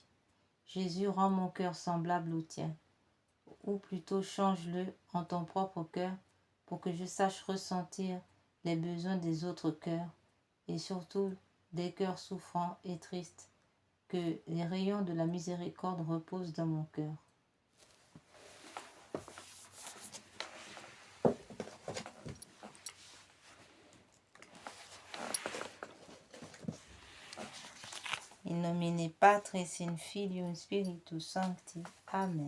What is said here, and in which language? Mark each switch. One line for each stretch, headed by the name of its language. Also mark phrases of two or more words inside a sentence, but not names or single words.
French: Jésus, rend mon cœur semblable au tien, ou plutôt change-le en ton propre cœur pour que je sache ressentir les besoins des autres cœurs et surtout des cœurs souffrants et tristes, que les rayons de la miséricorde reposent dans mon cœur.
Latin: In nomine Patris in Filium Spiritus Sancti. Amen.